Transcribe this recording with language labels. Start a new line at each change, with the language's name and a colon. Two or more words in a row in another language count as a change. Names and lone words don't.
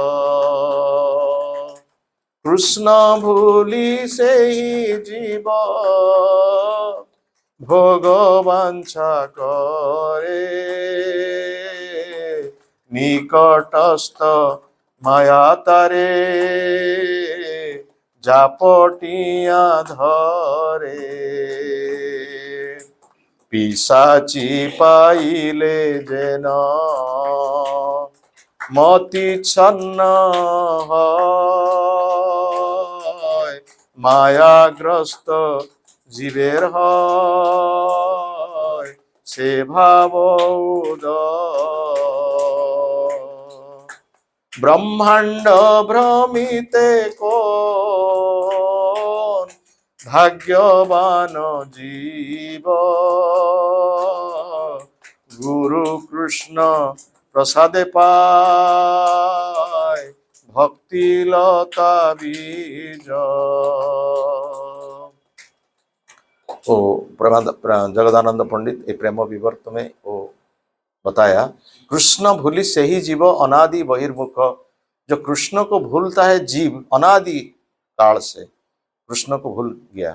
Bangla: কৃষ্ণ ভুলি সেই জীব ভোগ বাঞ্ছা করে, নিকটস্থ মায়া তারে জাপটিয়া ধরে। পিশাচী পাইলে যেন মতি ছন্ন হয়, মায়াগ্রস্ত জীবের হয় সে ভাব উদয়। ব্রহ্মাণ্ড ভ্রমিতে কোন ভাগ্যবান জীব, গুরু কৃষ্ণ প্রসাদে পায় ভক্তি লতা বীজ।
Hindi: वो जगदानंद पंडित ये प्रेम विवर्त में वो बताया,
Bangla: কৃষ্ণ ভুলি সেই জীব অনাদি বহির্মুখ।
Hindi: जो कृष्ण को भूलता है जीव अनादि काल से कृष्ण को भूल गया।